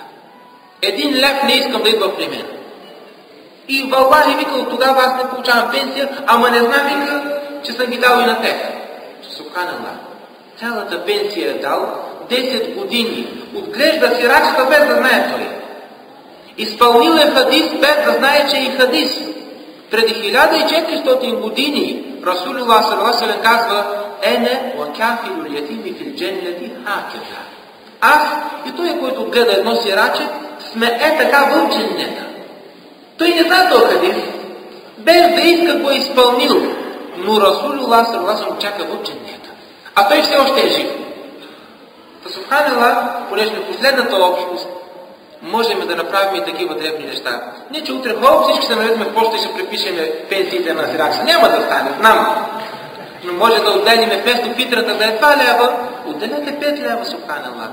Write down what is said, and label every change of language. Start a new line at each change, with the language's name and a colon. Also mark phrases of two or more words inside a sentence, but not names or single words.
Bulgarian: 1 лев не искам да идва при мен. И в България, вика, от тогава аз не получавам пенсия, ама не знам, вика, че съм ги дал и на тех. Субханаллах. Цялата пенсия е дал, 10 години. Отглежда сирачета без да знае той. Изпълнил е хадис без да знае, че е и хадис. Преди 1400 години
Arabic: رسول الله صلى الله عليه
Bulgarian: казва:
Arabic: "أنا وكافل اليتيم في الجنة هكذا."
Bulgarian: Аз и той, който гледа едно сираче, сме така в дженнета. Той не знае този хадис, без да иска го е изпълнил, но
Arabic: رسول الله صلى الله عليه
Bulgarian: чака в дженнета. А той все още е жив. Та субханаллах, понеже на последната общност можем да направим и такива дребни неща. Не, че утре хубаво всички се наведем в почта и ще препишем пенсиите на сирача. Няма да стане, знам. Но може да отделим вместо фитрата да е 2 лева, отделете 5 лева, субханаллах.